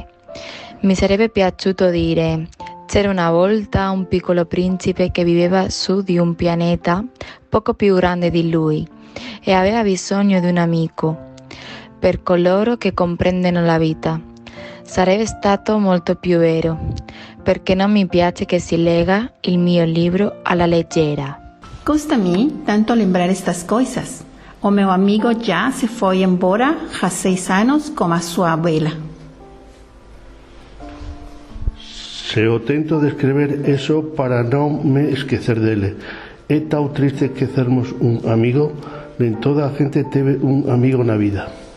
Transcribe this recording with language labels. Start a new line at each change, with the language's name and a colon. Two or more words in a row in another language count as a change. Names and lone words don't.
Italian: Mi sarebbe piaciuto dire: c'era una volta un piccolo principe che viveva su di un pianeta poco più grande di lui e aveva bisogno di un amico. Per coloro che comprendono la vita, sarebbe stato molto più vero, perché non mi piace che si legga il mio libro alla leggera.
Portuguese: Custa-me tanto lembrar estas coisas. O meu amigo já se foi embora há 6 anos com a sua vela. Se eu tento descrever eso para non me esquecer dele. É tão triste esquecermos un amigo, nem toda a gente teve un amigo na vida.